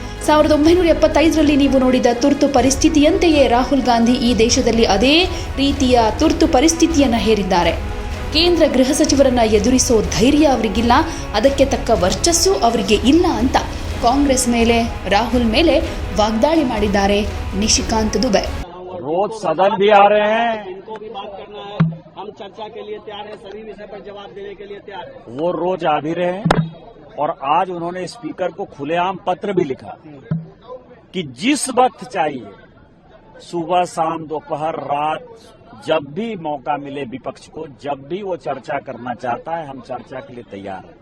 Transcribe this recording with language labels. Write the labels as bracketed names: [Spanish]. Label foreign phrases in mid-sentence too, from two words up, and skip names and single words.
[Kannada] 1975ರಲ್ಲಿ ನೀವು ನೋಡಿದ ತುರ್ತು ಪರಿಸ್ಥಿತಿಯಂತೆಯೇ ರಾಹುಲ್ ಗಾಂಧಿ ಈ ದೇಶದಲ್ಲಿ ಅದೇ ರೀತಿಯ ತುರ್ತು ಪರಿಸ್ಥಿತಿಯನ್ನು ಹೇರಿದ್ದಾರೆ. ಕೇಂದ್ರ ಗೃಹ ಸಚಿವರನ್ನ ಎದುರಿಸೋ ಧೈರ್ಯ ಅವರಿಗಿಲ್ಲ, ಅದಕ್ಕೆ ತಕ್ಕ ವರ್ಚಸ್ಸು ಅವರಿಗೆ ಇಲ್ಲ ಅಂತ ಕಾಂಗ್ರೆಸ್ ಮೇಲೆ, ರಾಹುಲ್ ಮೇಲೆ ವಾಗ್ದಾಳಿ ಮಾಡಿದ್ದಾರೆ ನಿಶಿಕಾಂತ್ ದುಬೆ. [Hindi] रोज सदन भी आ रहे हैं, इनको भी बात करना है, हम चर्चा के लिए तैयार हैं, सभी विषय पर जवाब देने के लिए तैयार हैं। वो रोज आ भी रहे हैं और आज उन्होंने स्पीकर को खुलेआम पत्र भी लिखा कि जिस वक्त चाहिए, सुबह शाम दोपहर रात, जब भी मौका मिले विपक्ष को, जब भी वो चर्चा करना चाहता है, हम चर्चा के लिए तैयार हैं।